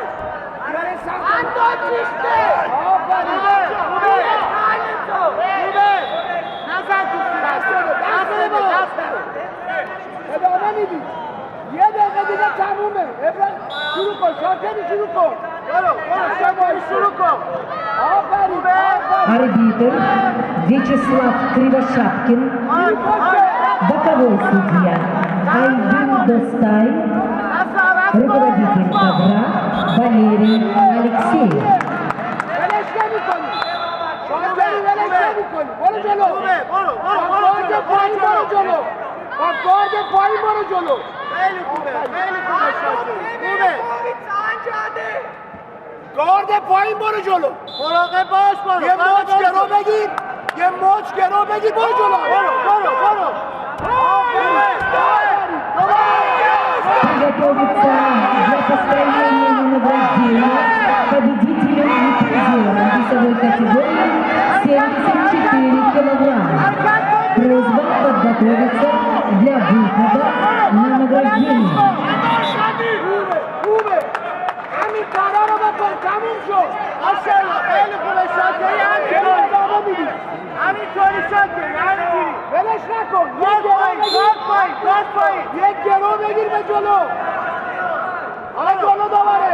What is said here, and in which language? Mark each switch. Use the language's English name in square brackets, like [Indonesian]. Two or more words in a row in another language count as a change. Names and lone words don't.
[Persian] بیاره سمت آفرین دست بده ادامه میدی یه دقیقه دیگه تمومه شروع کن شاکری شروع کن برو شروع کن آفرین [Russian] Арбитр Вячеслав Кривошапкин, боковой судья Айдин Достай, руководитель ковра Валерий Алексеев. [Persian] ولش نمی‌کنی شاکری ولش نمی‌کنی برو جلو با گارد پایین برو جلو خیلی خوبه شاکری گارد پایین برو جلو مراقب باش برو یه موج گرو بگیر برو جلو برو [Russian] Приготовиться для построения награждения победителям и призерам весовой категории 74 килограмма. Просьба подготовиться для выхода на награждение. [Persian] خوبه همین کارا رو بکن تموم شد ماشاءالله خیلی خوبه شاکری همینطوری شاکری همینجوری ولش نکن گارد پایین یک گرو بگیر به جلو حالا جلو دوباره